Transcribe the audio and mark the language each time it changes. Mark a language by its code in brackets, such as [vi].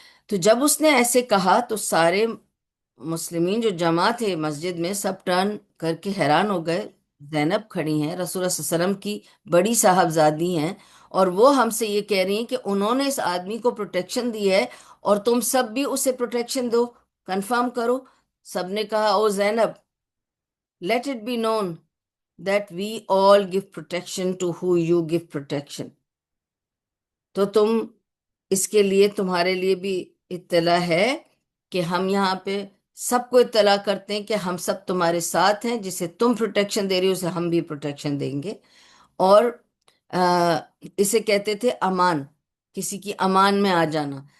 [ur] تو جب اس نے ایسے کہا تو سارے مسلمین جو جمع تھے مسجد میں سب ٹرن کر کے حیران ہو گئے. زینب کھڑی ہیں، رسول اللہ صلی اللہ علیہ وسلم کی بڑی صاحبزادی ہیں، اور وہ ہم سے یہ کہہ رہی ہیں کہ انہوں نے اس آدمی کو پروٹیکشن دی ہے اور تم سب بھی اسے پروٹیکشن دو، کنفرم کرو. سب نے کہا او زینب، [en] Let it be known that we all give protection to who you give protection. [ur] تو تم اس کے لیے تمہارے لیے بھی اطلاع ہے کہ ہم یہاں پہ سب کو اطلاع کرتے ہیں کہ ہم سب تمہارے ساتھ ہیں، جسے تم پروٹیکشن دے رہی ہو اسے ہم بھی پروٹیکشن دیں گے. اور اسے کہتے تھے امان، کسی کی امان میں آ جانا.